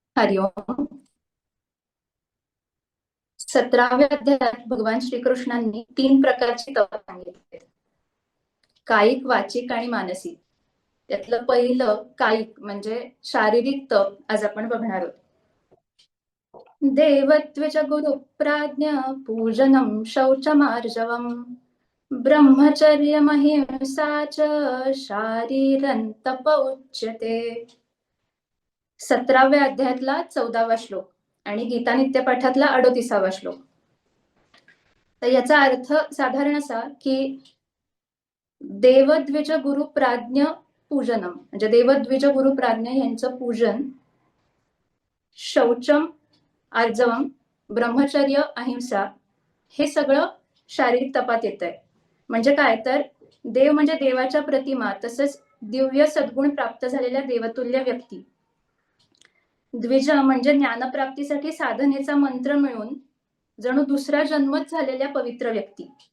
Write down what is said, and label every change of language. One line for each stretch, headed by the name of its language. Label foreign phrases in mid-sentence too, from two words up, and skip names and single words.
Marathi: हरिओम. 17व्या अध्यायात भगवान श्रीकृष्णांनी 3 प्रकारची तप सांगितली, कायिक, वाचिक आणि मानसिक. त्यातलं पहिलं कायिक म्हणजे शारीरिक तप आज आपण बघणार आहोत.
Sanskrit: देवत्वच गुरु प्राज्ञ पूजनम शौचमार्जवम ब्रह्मचर्यमहिंसा च शारीरं तप उच्यते.
Marathi: 17व्या अध्यायातला 14वा श्लोक आणि गीता नित्यपाठातला 38वा श्लोक. तर याचा अर्थ साधारण असा की
Sanskrit: देवद्विज गुरु प्राज्ञ पूजनम
Marathi: म्हणजे देवद्विज गुरु प्राज्ञ यांचं पूजन,
Sanskrit: शौचम आर्जवम ब्रह्मचर्य अहिंसा
Marathi: हे सगळं शारीरिक तपात येत आहे. म्हणजे काय तर देव म्हणजे देवाच्या प्रतिमा, तसंच दिव्य सद्गुण प्राप्त झालेल्या देवतुल्य व्यक्ती. द्विज म्हणजे ज्ञानप्राप्तीसाठी साधनेचा मंत्र मिळून जणू दुसरा जन्मच झालेल्या पवित्र व्यक्ती.